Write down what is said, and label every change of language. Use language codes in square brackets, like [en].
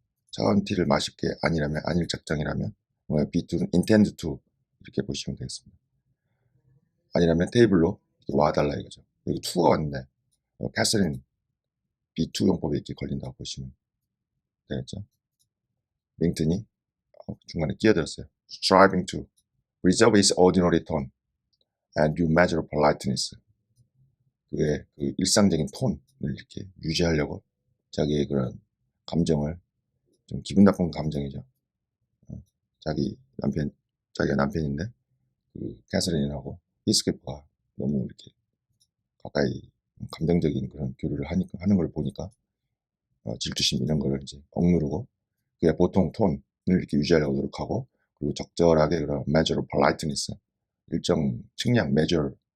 [ko] 차가운 티를 마실 게 아닐 작정이라면 B2는 [en] intend to [ko] 이렇게 보시면 되겠습니다. 아니라면 테이블로 와달라 이거죠. 여기 2가 왔는데 캐서린 B2용법에 이렇게 걸린다고 보시면 되겠죠. 링턴이 중간에 끼어들었어요. [en] Striving to preserve his ordinary tone and due measure of politeness. [ko] 그의 그 일상적인 톤을 이렇게 유지하려고 자기의 그런 감정을, 좀 기분 나쁜 감정이죠. 자기가 남편인데 그 캐서린하고 히스클리프가 너무 이렇게 가까이 감정적인 그런 교류를 하는 걸 보니까 질투심 이런 거를 이제 억누르고 그게 보통 톤을 이렇게 유지하려고 노력하고, 그리고 적절하게 그런 [en] measure of politeness, [ko] 일정 측량, measure,